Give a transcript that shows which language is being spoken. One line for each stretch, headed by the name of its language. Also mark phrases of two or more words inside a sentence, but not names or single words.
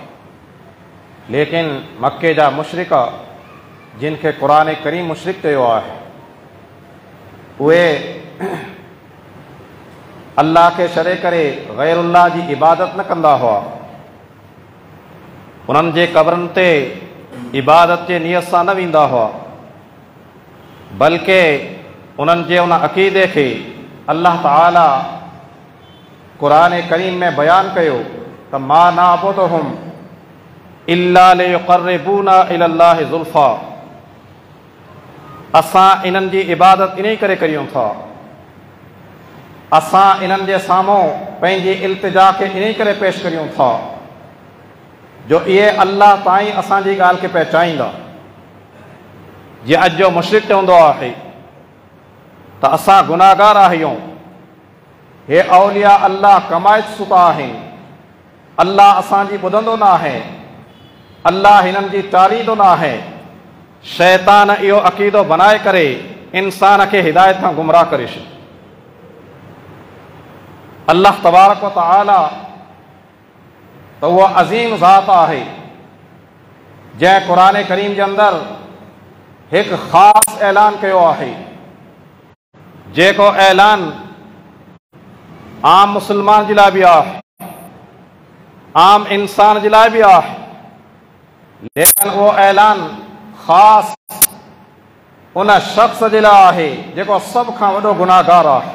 Sindhi: लेकिन मके जा मुशरिक जिन खे क़ुरान करीम मुशरिक चयो आहे, उहे अल्लाह खे छॾे करे गैरुल्लाह जी इबादत न कंदा हुआ। उन्हनि जे क़बरनि ते इबादत जे नियत सां न वेंदा हुआ, बल्कि उन्हनि जे उन अक़ीदे खे अल्लाह ताला क़ुरान करीम में बयानु कयो त
Arabic: ما نعبدهم إلا ليقربونا إلى الله زلفى,
Sindhi: असां इन्हनि जी इबादत इन करे करियूं था, असां इन्हनि जे साम्हूं पंहिंजी इल्तिजा खे इन करे पेश करियूं था जो इहे अल्लाह ताईं असांजी ॻाल्हि खे पहचाईंदा। जीअं अॼु जो मुशरिक चवंदो आहे त असां गुनाहगार आहियूं, हे औलिया अल्लाह कमाए सुता आहिनि, अल्लाह असांजी ॿुधंदो न आहे, अल्लाह हिननि जी तारीदो न आहे। शैतान इहो अक़ीदो बनाए करे इंसान खे हिदायत खां गुमराह करे छॾियो। अल्लाह तबारक व तआला त उहो अज़ीम ज़ात आहे जंहिं क़ुरान करीम जे अंदरि हिकु ख़ासि ऐलान कयो आहे, जेको ऐलान आम मुस्लमान जे लाइ बि आहे, आम इंसान जे लाइ बि आहे, लेकिन उहो ऐलान ख़ासि उन शख़्स जे लाइ आहे जेको सभ खां वॾो गुनाहगार आहे।